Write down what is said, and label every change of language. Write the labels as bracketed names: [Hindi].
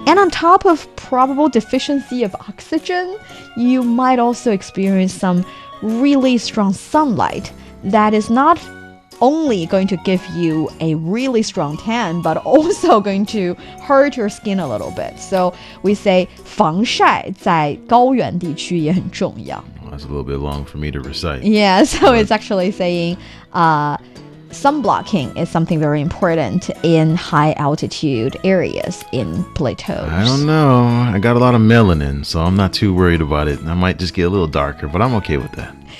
[English] And on top of probable deficiency of oxygen, you might also experience some really strong sunlight that is not only going to give you a really strong tan, but also going to hurt your skin a little bit. So we say [Chinese] 防晒在高原地区也很重要. [English] That's a little bit long for me to recite. Yeah, so it's actually saying sunblocking is something very important in high altitude areas in plateaus. I don't know. I got a lot of melanin, so I'm not too worried about it. I might just get a little darker, but I'm okay with that.